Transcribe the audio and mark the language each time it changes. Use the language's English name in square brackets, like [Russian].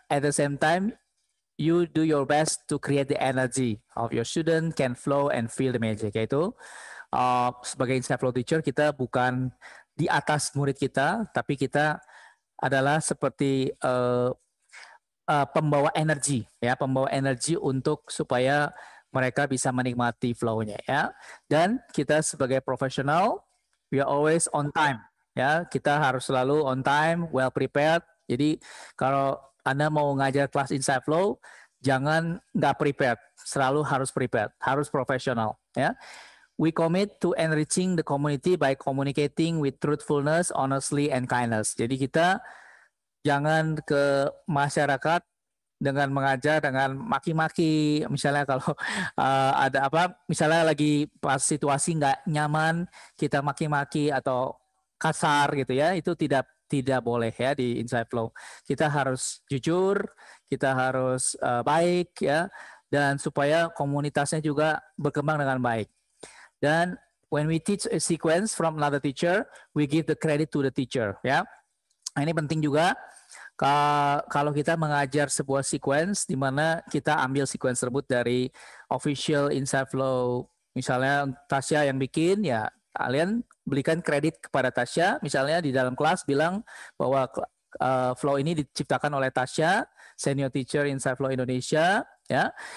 [English] At the same time, you do your best to create the energy of your student can flow and feel the magic. [Indonesian] Yaitu sebagai Insight Flow teacher kita bukan di atas murid kita, tapi kita adalah seperti pembawa energi ya, pembawa energi untuk supaya mereka bisa menikmati flow-nya ya. Dan kita sebagai profesional, we are always on time ya. Kita harus selalu on time, well prepared. Jadi kalau Anda mau ngajar kelas Insight Flow, jangan nggak prepared, selalu harus prepared, harus profesional ya. [English] We commit to enriching the community by communicating with truthfulness, honestly, and kindness. [Indonesian] Jadi kita jangan ke masyarakat dengan mengajar dengan maki-maki, misalnya kalau ada apa, misalnya lagi pas situasi nggak nyaman kita maki-maki atau kasar gitu ya, itu tidak boleh ya di Insight Flow. Kita harus jujur, kita harus baik ya, dan supaya komunitasnya juga berkembang dengan baik. [English] Dan when we teach a sequence from another teacher, we give the credit to the teacher ya. [Indonesian] Nah, ini penting juga. Kalau kita mengajar sebuah sequence di mana kita ambil sequence tersebut dari official Insight Flow, misalnya Tasya yang bikin, ya kalian berikan kredit kepada Tasya, misalnya di dalam kelas bilang bahwa flow ini diciptakan oleh Tasya, senior teacher Insight Flow Indonesia, ya.